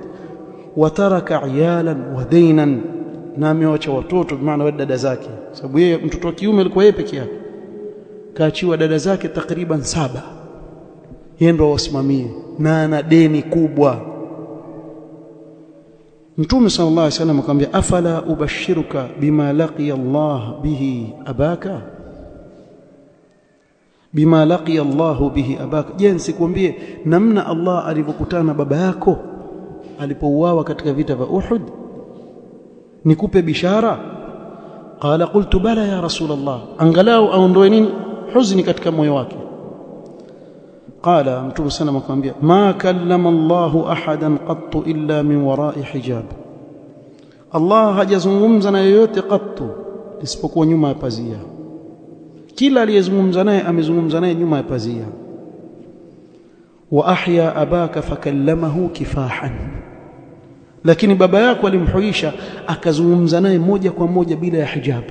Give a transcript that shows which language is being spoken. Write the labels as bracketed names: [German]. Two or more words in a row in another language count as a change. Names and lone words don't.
[Arabic] وترك عيالا ودينا, [Swahili] na amewacha watoto, maana dada zake, sababu yeye mtoto wa kiume alikuwa yeye peke yake, kaachiwa dada zake takriban 7, yeye ndo wasimamie, na ana deni kubwa. Mtume [Arabic] صلى الله عليه وسلم [Swahili] akamwambia, [Arabic] أفلا أبشرك بما لقي الله به أباك، بما لقي الله به أباك, je, [Swahili] nisikwambie namna Allah alivyokutana na baba yako alipouawa katika vita vya Uhud, nikupe bishara? [Arabic] قال قلت بلى يا رسول الله, [Swahili] angalau aondoe nini huzuni katika moyo wake. Qala Mtume sana akamwambia, [Arabic] ما كلم الله أحدا قط إلا من وراء حجاب, [Swahili] Allah hajazungumza na yoyote qattu isipokuwa nyuma ya pazia. kila aliyezungumza naye amezungumza naye nyuma ya pazia. [Arabic] وأحيا أباك فكلمه كفاحا, [Swahili] lakini baba yako alimhuisha akazungumza naye moja kwa moja bila ya hijabu.